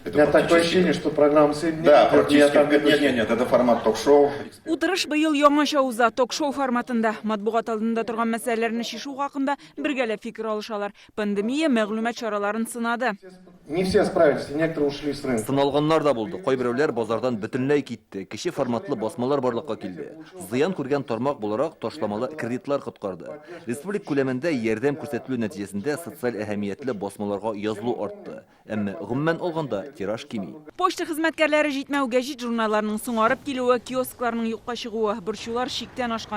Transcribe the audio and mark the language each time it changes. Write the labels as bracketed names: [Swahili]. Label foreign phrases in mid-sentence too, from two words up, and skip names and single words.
[Russian] У меня такое ощущение, что программа сегодня... Да, практически. Нет, это формат ток-шоу. [Tatar] Утырыш быйыл яңаша уза ток-шоу форматында матбугат алдында торган мәсьәләләрне шишу хакында бергәләп фикер алышалар. Пандемия мәгълүмат чараларын сынады. [Russian] Не все справились, и некоторые ушли с рынка. [Tatar] Сыналганнар да булды. Кайберәүләр базардан бөтенләй китте. Кече форматлы басмалар барлыкка килде. Зыян күргән тармак буларак ташламалы кредитлар коткарды. Республик күләмендә ярдәм күрсәтелү нәтиҗәсендә социаль әһәмиятле басмаларга язылу артты. Әмма гомумән алганда тираж кими. Почта хезмәткәрләре җитмәү гәҗит журналларының соңарып килүе, киоскларның юкка чыгуы, борчулар шиктән ашкан.